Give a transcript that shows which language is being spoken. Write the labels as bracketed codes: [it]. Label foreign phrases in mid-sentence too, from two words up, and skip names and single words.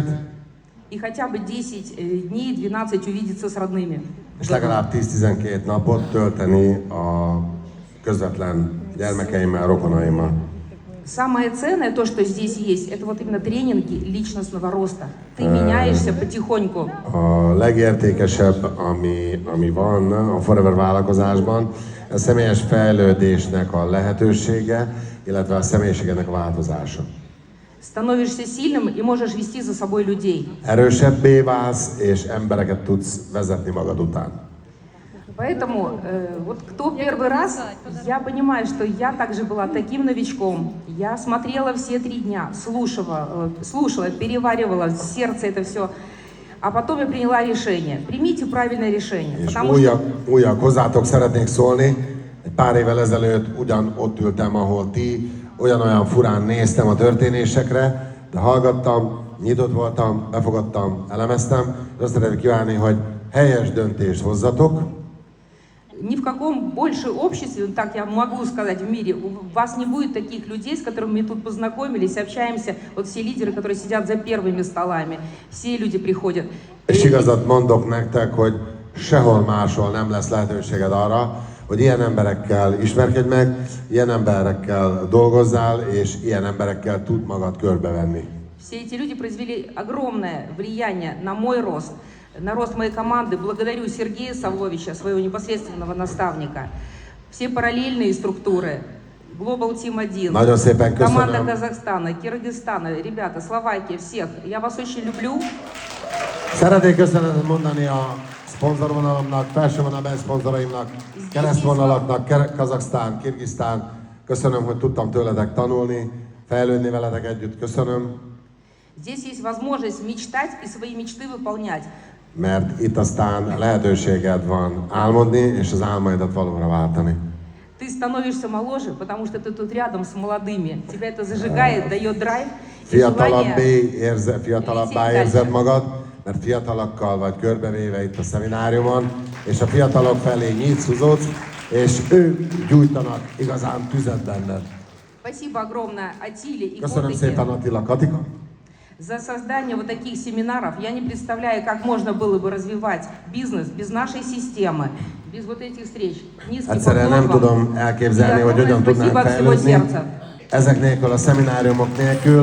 [ru] и хотя бы 10 дней, 12 увидеться с родными. [hu] és legalább 10-12 napot tölteni a közvetlen gyermekeimmel, rokonaimmal. [ru] Самое ценное, то, что здесь есть, это вот именно тренинги личностного роста. Ты меняешься потихоньку. [hu] A legértékesebb, ami van a Forever vállalkozásban, a személyes fejlődésnek a lehetősége, illetve a személyiségednek a változása. [ru] Становишься сильным и можешь вести за собой людей. [hu] Erősebbé válsz, és embereket tudsz vezetni magad után. [ru] Поэтому вот кто первый раз, я понимаю, что я также была таким новичком. Я смотрела все 3 дня, слушала, переваривала в сердце это все. А потом я приняла решение. Примите правильное решение. [hu] És [ru] Потому что [hu] újak hozzátok szeretnék szólni. Egy pár évvel ezelőtt ugyan ott ültem, ahol ti, olyan furán néztem a történésekre, de hallgattam, nyitott voltam, befogadtam, elemeztem, és azt szeretném kívánni, hogy helyes döntést hozzatok, [ru] ни в каком больше обществе, так я могу сказать, в мире, у вас не будет таких людей, с которыми мы тут познакомились, общаемся. Вот все лидеры, которые сидят за первыми столами, все люди приходят. [hu] és igazat mondok nektek, hogy sehol máshol nem lesz lehetőséged arra, hogy ilyen emberekkel ismerkedj meg, ilyen emberekkel dolgozzál, és ilyen emberekkel tud magad körbevenni. [ru] Все эти люди произвели огромное влияние на мой рост, на рост моей команды. Благодарю Сергея Савловича, своего непосредственного наставника. Все параллельные структуры, Global Team 1, [hu] Nagyon szépen [ru] команда [hu] köszönöm. [ru] Казахстана, Киргизстана, ребята, Словакия, всех. Я вас очень люблю. [hu] Szeretnék köszönetet mondani a szponzorvonalamnak, felső vonalban szponzoraimnak, keresztvonalaknak, Kazaksztán, Kirgisztán. Köszönöm, hogy tudtam tőletek tanulni, fejlődni veletek együtt. Köszönöm, [ru] Здесь есть возможность мечтать и свои мечты выполнять. [hu] mert itt aztán lehetőséged van álmodni, és az álmaidat valóra váltani. [ru] Ты становишься моложе, потому что ты тут рядом с молодыми. Тебя это зажигает, дает драйв и желание. [hu] Fiatalabbá érzed magad, mert fiatalokkal vagy körbevéve itt a szemináriumon, és a fiatalok felé nyitsz, húzódsz, és ők gyújtanak igazán tüzet benned. [ru] Спасибо огромное Атиле и [hu] Köszönöm [ru] Котыке [hu] szépen Attila, Katika, [ru] за создание вот таких семинаров. Я не представляю, как можно было бы развивать бизнес без нашей системы, без вот этих встреч. Низкий [hu] egyszerűen nem [ru] поклон вам. [hu] tudom elképzelni, [ru] И [hu] hogy hogyan [ru] огромное [hu] tudnánk [ru] спасибо от всего [hu] fejlődni [ru] сердца. [hu] ezek nélkül, a szemináriumok nélkül.